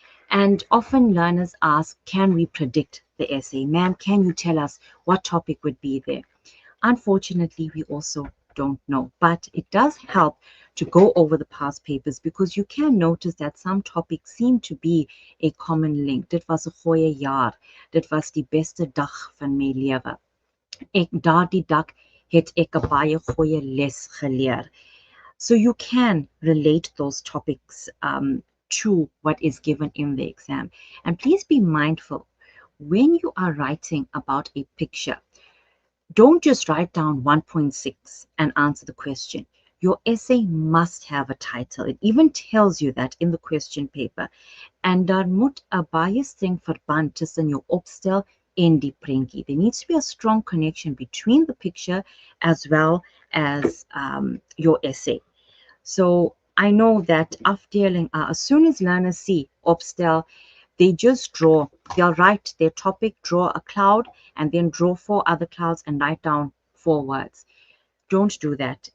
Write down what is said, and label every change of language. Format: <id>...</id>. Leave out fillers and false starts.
<en>And often learners ask, can we predict the essay? Ma'am, can you tell us what topic would be there? Unfortunately, we also don't know, but it does help to go over the past papers, because you can notice that some topics seem to be a common link.</en> <af>Dit was 'n goeie jaar. Dit was die beste dag van my lewe. Daardie dag het ek 'n baie goeie les geleer.</af> <en>So you can relate those topics to what is given in the exam. And please be mindful when you are writing about a picture. Don't just write down 1.6 and answer the question. Your essay must have a title. It even tells you that in the question paper.</en> <af>And daar moet 'n baie streng verband tussen jou opstel en die prentjie.</af> <en>There needs to be a strong connection between the picture as well as your essay. So I know that afdeling, as soon as learners see opstel, they just draw. They'll write their topic, draw a cloud, and then draw 4 other clouds and write down 4 words. Don't do that.</en>